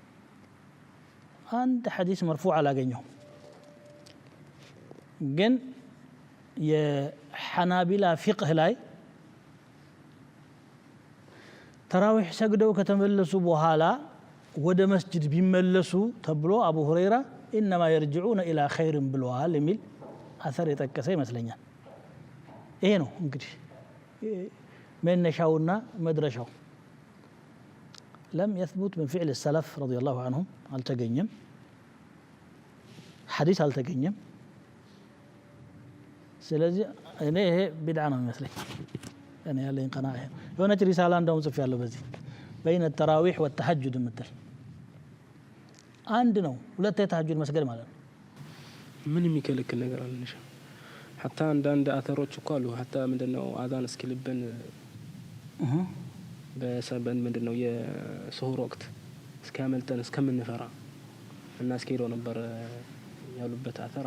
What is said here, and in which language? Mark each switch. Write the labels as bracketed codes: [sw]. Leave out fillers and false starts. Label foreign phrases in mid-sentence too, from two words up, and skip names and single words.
[am] አንድ ሐዲስ መርፉዕ አላገኘሁም ግን የሐናቢላ ፊቅህ ላይ ተራዊህ ሰግደው ከተመለሱ በኋላ ወደ መስጂድ ቢመለሱ ተብሎ አቡ ሁረይራ [ar] انما يرجعون الى خير [am] ብለዋል የሚል አثር የጠቀሰ ይመስለኛል ይሄ ነው እንግዲህ መነሻውና መድረሻው [ar] لم يثبت من فعل السلف رضي الله عنهم [am] አልተገኘም حديث አልተገኘም ስለዚህ እኔ ይሄ ቢድዓ ነው የሚመስለኝ እኔ ያለኝ ቀናዓ የሆነች ሪሳላ እንደውም ጽፌያለሁ በዚህ [ar] بين التراويح والتهجد مثل [am] አንድ ነው ሁለት የተሐጁድ መስገድ ማለት ነው ምን የሚከለክል ነገር አለሽ حتى አንዳንድ አተሮች እኮ አሉ حتى ምንድነው አዛን እስኪልብን በሰበን ምንድነው የሱሁር ወቅት እስከመልጠን እስከምንፈራ እና እስኪሄደው ነበር ያሉበት አተራ